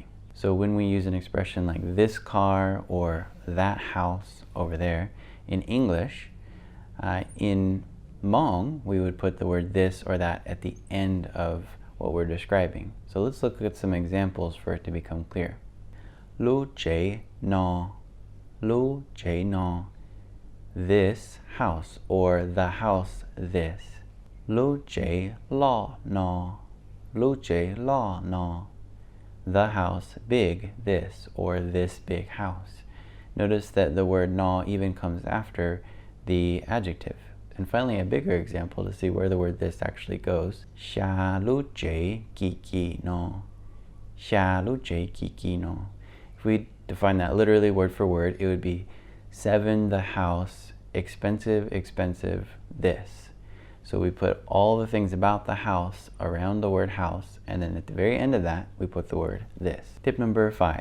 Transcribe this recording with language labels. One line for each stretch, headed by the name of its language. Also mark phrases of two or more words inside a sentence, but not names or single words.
English: So when we use an expression like this car or that house over there, in English, in Hmong, we would put the word this or that at the end of what we're describing. So let's look at some examples for it to become clear.
Hmong: Lu che no. Lu che no.
English: This house, or the house this.
Hmong: Lu che lo no. Lu che lo no.
English: The house big this, or this big house. Notice that the word no even comes after the adjective. And finally, a bigger example to see where the word this actually goes.
Hmong: Sha lu che ki ki no. Sha lu che ki ki no.
English: If we define that literally word for word, it would be 7 the house, expensive, expensive, this. So we put all the things about the house around the word house, and then at the very end of that, we put the word this. Tip number 5.